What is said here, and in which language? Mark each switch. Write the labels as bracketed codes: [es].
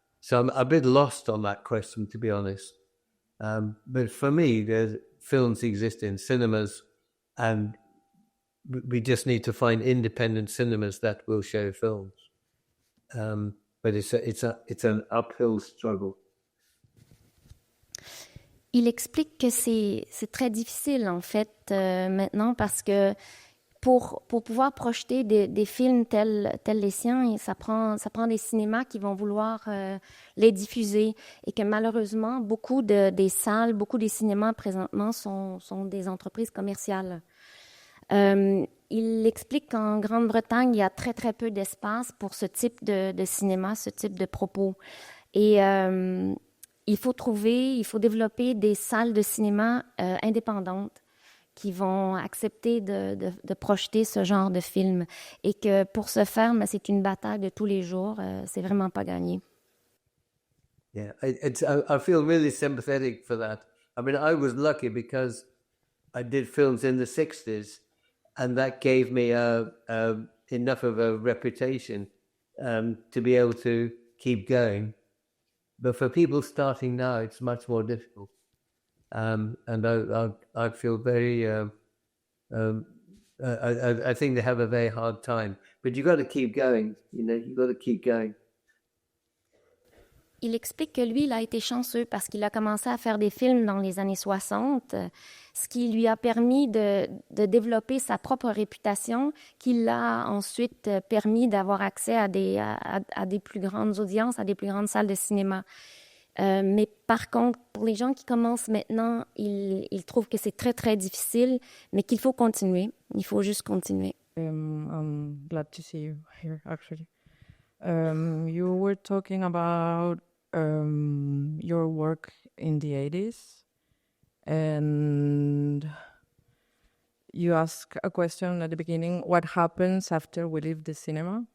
[en] So I'm a bit lost on that question, to be honest. But for me, films exist in cinemas, and we just need to find independent cinemas that will show films. But it's an uphill struggle. [fr] Il explique que c'est très difficile, en fait, maintenant, parce que pour pouvoir projeter des films tels les siens, ça prend des cinémas qui vont vouloir les diffuser, et que malheureusement, beaucoup des salles, beaucoup des cinémas présentement sont des entreprises commerciales. Il explique qu'en Grande-Bretagne, il y a très, très peu d'espace pour ce type de cinéma, ce type de propos. Et il faut développer des salles de cinéma indépendantes qui vont accepter de projeter ce genre de film. Et que pour ce faire, c'est une bataille de tous les jours. C'est vraiment pas gagné. [en] Yeah, I feel really sympathetic for that. I mean, I was lucky because I did films in the 60s, and that gave me enough of a reputation to be able to keep going. But for people starting now, it's much more difficult. And I feel very, I think they have a very hard time. But you've got to keep going, you know, you've got to keep going. [fr] Il explique que lui, il a été chanceux parce qu'il a commencé à faire des films dans les années 60, ce qui lui a permis de développer sa propre réputation, qui l'a ensuite permis d'avoir accès à des plus grandes audiences, à des plus grandes salles de cinéma. Mais par contre, pour les gens qui commencent maintenant, ils trouvent que c'est très, très difficile, mais qu'il faut continuer. Il faut juste continuer. [en] I'm glad to see you here, actually. You were talking about your work in the 80s, and you asked a question at the beginning, what happens after we leave the cinema?